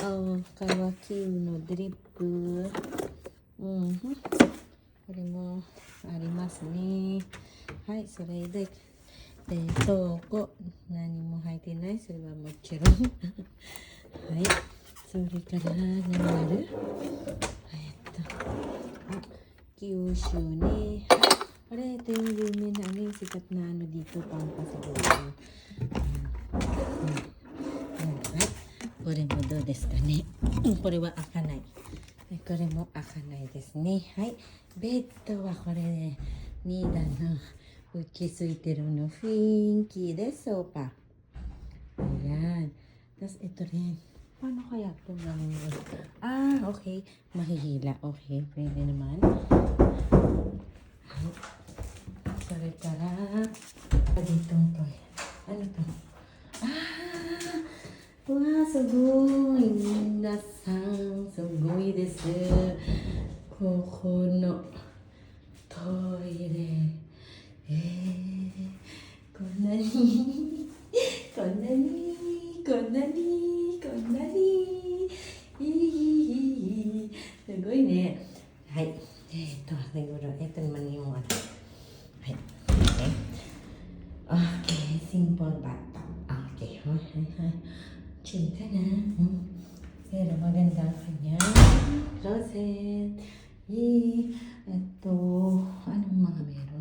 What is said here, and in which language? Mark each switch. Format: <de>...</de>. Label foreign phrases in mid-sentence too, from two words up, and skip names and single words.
<ja>乾きのドリップ。これもありますね。はい、それで、冷凍庫、何も入ってない。それはもちろん。はい、それから何ある？九州ね。</ja> <tl>これ ito yung lumen na sikat na dito pampasiguro. Right?</tl> <ja>これもどうですかね。これは開かない。これも開かないですね。はい。ベッドはこれね、2段の落ち着いてるの雰囲気で sofa.</ja> <tl>Ayan. Tapos ito rin. Paano kaya ito namin? Okay. Mahihila. Okay. Pwede naman. So, それから、dito to. Ano to?</tl> <ja>わあ、すごい。皆さん、すごいです。ここのトイレ。こんなに、こんなに、こんなに、こんなに、すごいね。</ja> <tl>はい。siguro, ito naman yung ano.</tl> <en>Okay. Okay, simple bathtub. Okay.</en> <tl>Chill ka na. Pero maganda ang kanyang closet. Ito, anong mga meron?</tl>